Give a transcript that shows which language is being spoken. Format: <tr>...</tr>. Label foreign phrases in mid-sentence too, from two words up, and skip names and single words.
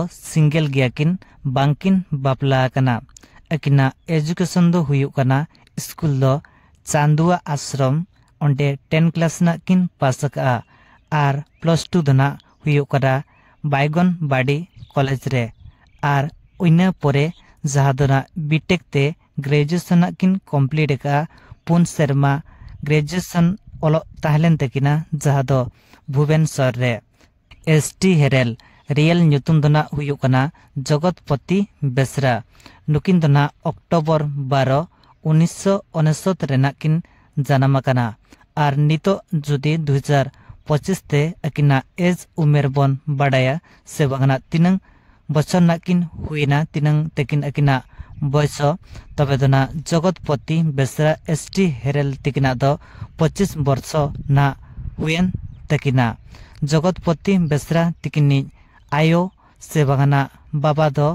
<sat>single giyakin bangkin bapla kana akina education do huyuk kana school do Chandua Ashram onde 10 class na kin pasaka ar plus 2 dona huyuk kana Baigon Badi college re ar oina pore jahadona BTech te graduation na kin complete ka pun serma graduation olo tahlen tekina jahado Bhubaneswar re ST Herel real nyutum dona huyuk kana Jagotpati Besra nukin dona October 12 1969 rena kin janama kana ar nito judi 2025 te akina age umer bon badaya sebagana tinang bachar nakin huina tinang tekin akina boyso tobedona Jagotpati Besra ST Herel tikina do 25 borso na huyen tekina Jagotpati Besra tikini ayo sebagana baba do</sat>